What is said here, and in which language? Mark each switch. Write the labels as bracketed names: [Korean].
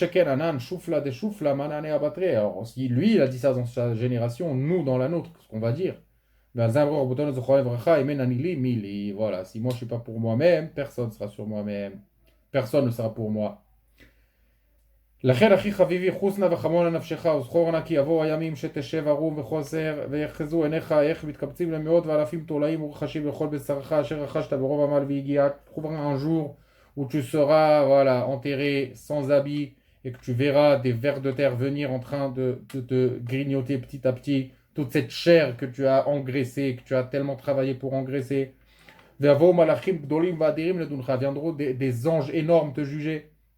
[French] Alors, si lui, il a dit ça dans sa génération, nous, dans la nôtre, ce qu'on va dire. Voilà, si moi je ne suis pas pour moi-même, personne ne sera sur moi-même. Personne ne sera pour moi. [Hebrew] לכן אחי חביבי חוסנה וחמון לנפשך וזכור נא כי יבואו הימים שתשב ערום וחוסר ויחזו עיניך איך מתקבצים למאות ואלפים תולעים ורחשים לכל בשרך אשר רכשת ברוב עמל והגיע. [French] Trouvera un jour où tu seras voilà, enterré sans habit et que tu verras des vers de terre venir en train de te grignoter petit à petit toute cette chair que tu as engraissée, que tu as tellement travaillé pour engraisser. Viendront des anges énormes te juger.